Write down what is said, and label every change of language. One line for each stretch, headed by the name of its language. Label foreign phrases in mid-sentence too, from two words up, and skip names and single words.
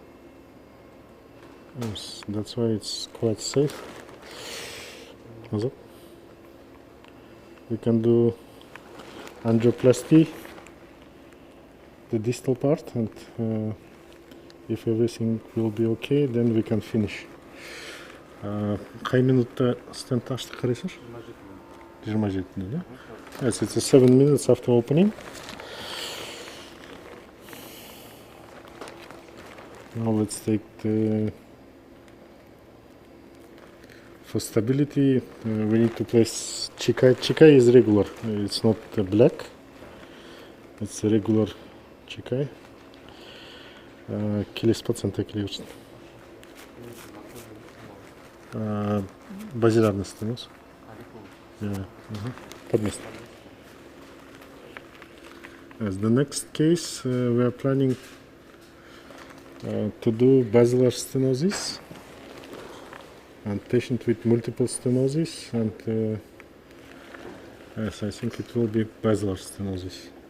English: Yes, that's why it's quite safe. We can do angioplasty, the distal part, and if everything will be okay, then we can finish.
Kazakh: Қай минутта стенд аштық қарайсыңшы? 27, да?
English: Yes, it's 7 minutes after opening. Now let's take the... For stability, we need to place Chikai. Chikai is regular, it's not black. It's a regular Chikai.
Kazakh: Келесі пациентқа келе берсін.
Russian: Базиларный стеноз.
English: As the next case, we are planning to do basilar stenosis and patient with multiple stenosis, and yes, I think it will be basilar stenosis.